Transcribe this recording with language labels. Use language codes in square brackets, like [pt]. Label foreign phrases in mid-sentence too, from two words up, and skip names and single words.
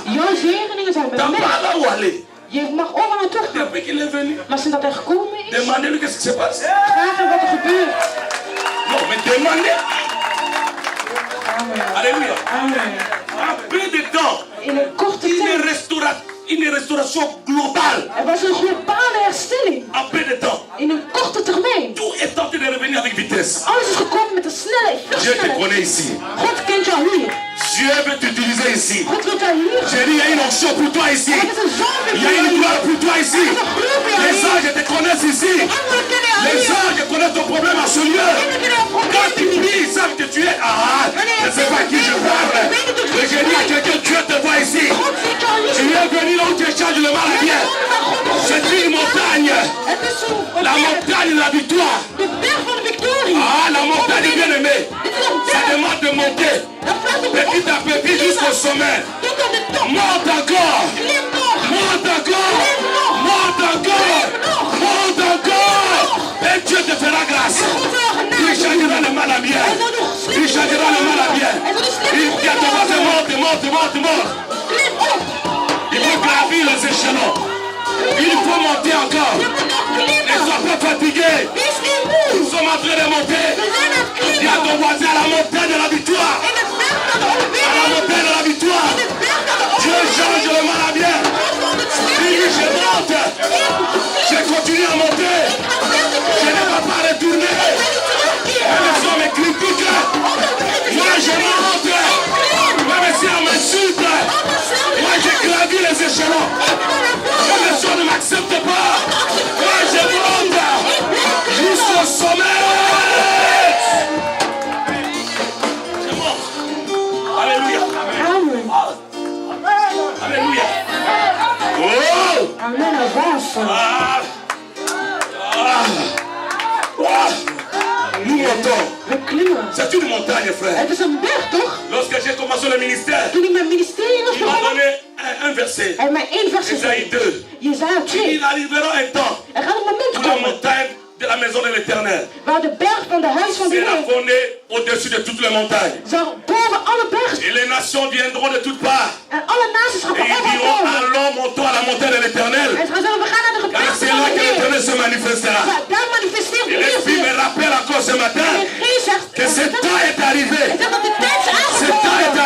[nl] Jouw zegeningen zijn bij [fr] T'as [nl] mij. [fr] pas là où aller. [nl] Je mag overal naartoe gaan. [fr] Depuis qu'il est venu, [nl] Maar sinds dat hij gekomen is, [fr] demandez-lui qu'est-ce qui se passe. [nl] vraag hem wat er gebeurt. [fr] Non, mais demandez. Amen. Alléluia. Amen. En peu de temps, [nl] In een korte tijd. [fr] une restauration globale. [nl] Er was een globale herstelling. [fr] En peu de temps. [nl] In een korte termijn. [fr] Tout est en train de revenir avec vitesse. [nl] Alles is gekomen met een snelheid. [fr] Dieu te [nl] Vluchtsnelheid. [fr] connaît ici. [nl] God kent jou hier. [fr] Dieu veut t'utiliser ici. [nl] God wil jou hier. [fr] J'ai dit, il y a une onction pour toi ici. [nl] Er is een zalving [fr] Il y [nl] voor [fr] a [nl] jou [fr] une [nl] hier. [fr] gloire pour toi ici. [nl] Er is een glorie voor jou [fr] Les [nl] hier. [fr] anges te connaissent ici. [nl] Engelen kennen jou [fr] Les [nl] hier. [fr] anges connaissent ton problème à ce lieu. [nl] Engelen kennen jouw [fr] Quand [nl] probleem [fr] tu [nl] hier. [fr] pries, ils savent que tu es. Ah, je ne sais pas à qui je parle. Mais j'ai dit à quelqu'un, Dieu te voit ici. [nl] God ziet jou [fr] Tu [nl] hier. [fr] es venu là où tu échanges le mal à bien. C'est une montagne. [nl] Het is een [fr] La [nl] berg. [fr] montagne de la victoire. [nl] De berg van de victorie. [fr] Ah, la montagne bien aimée. [nl] Dit is een [fr] Ça [nl] berg. [fr] demande de monter. [nl] Dat vraagt om [fr] Petit à petit jusqu'au sommet. [nl] tot aan de top. [fr] Monte encore. [nl] Klim nog. [fr] Monte encore. Monte encore. Monte encore. Et Dieu te fera grâce. [nl] God zal jou [fr] Il [nl] genade. [fr] changera le mal à bien. [nl] Hij zal nog [fr] Il [nl] slecht [fr] changera le mal à bien. [nl] Hij zal de [fr] Il [nl] slechte [fr] dit à ton voisin, monte, monte, monte, monte. [nl] Klim op. [fr] Il faut gravir les échelons. Il faut monter encore. [nl] Je moet nog [fr] Ne [nl] klimmen. [fr] sois pas fatigué. [nl] Wees niet moe. [fr] Nous sommes en train de monter. [nl] We zijn aan het [fr] Dis à [nl] klimmen. [fr] ton voisin à la montagne de la victoire. [nl] In het berg van de [fr] À la [nl] overwinning. [fr] montagne de la victoire. [nl] In het berg van de [fr] Dieu [nl] overwinning. [fr] change le mal à bien. [nl] God zal het slecht [fr] Dis, je monte. continue à monter. Je ne vais pas retourner. Même si on me critique, moi je monte. Même si on m'insulte, moi je gravis les échelons. Même si on ne m'accepte pas, moi je monte jusqu'au sommet. Je monte. Alléluia. Alléluia. Oh! Amen, avance. Ah! Ah! Ah! Nous montons. [nl] We klimmen. [fr] C'est une montagne, frère. [nl] Het is een berg, toch? [fr] Lorsque j'ai commencé le ministère, [nl] Toen ik mijn ministerie was [fr] il m'a [nl] begonnen, [fr] donné un verset. [nl] hij heeft mij één vers [fr] Esaïe [nl] gegeven. [fr] 2. [nl] Jezaja 2. [fr] Il arrivera un temps [nl] Er gaat een moment [fr] où la [nl] komen [fr] montagne de la maison de l'Éternel [nl] waar de berg van de huis van de [fr] sera [nl] Heer [fr] fondée au-dessus de toutes les montagnes. [nl] zal boven alle bergen [fr] Et les nations viendront de toutes parts. [nl] en alle naties gaan [fr] Et ils [nl] overal [fr] diront, [nl] komen. [fr] allons, montons à la montagne de l'Éternel. [nl] En ze gaan zeggen, we gaan naar de [fr] Car [nl] gebergte [fr] c'est [nl] van [fr] là [nl] de [fr] que [nl] Heer. [fr] l'Éternel se manifestera. [nl] Daar manifesteert de [fr] Et [nl] Heer [fr] l'Esprit me [nl] zich. [fr] rappelle encore ce matin [nl] En de Geest zegt, [fr] que ce temps est arrivé. [nl] hij zegt dat de tijd is [fr] Ce temps est [nl] aangekomen.